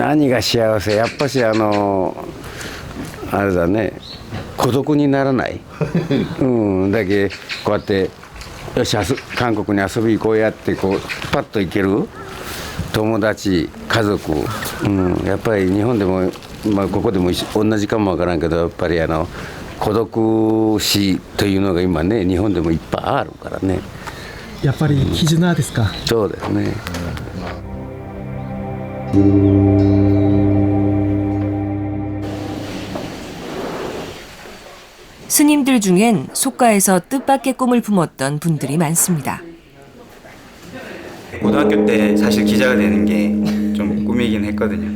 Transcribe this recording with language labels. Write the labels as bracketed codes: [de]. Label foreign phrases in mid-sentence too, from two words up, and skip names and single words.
[ja] 何が幸せやっぱしあれだね孤独にならない、だけこうやってよし韓国に遊び行こうやってこうパッと行ける友達家族、やっぱり日本でも、ここでも同じかもわからんけどやっぱり孤独死というのが今ね日本でもいっぱいあるからね。やっぱり絆ですか。そうですね。 [ko] 스님들 중엔 속가에서 뜻밖의 꿈을 품었던 분들이 많습니다. 고등학교 때 사실 기자가 되는 게 좀 꿈이긴 했거든요.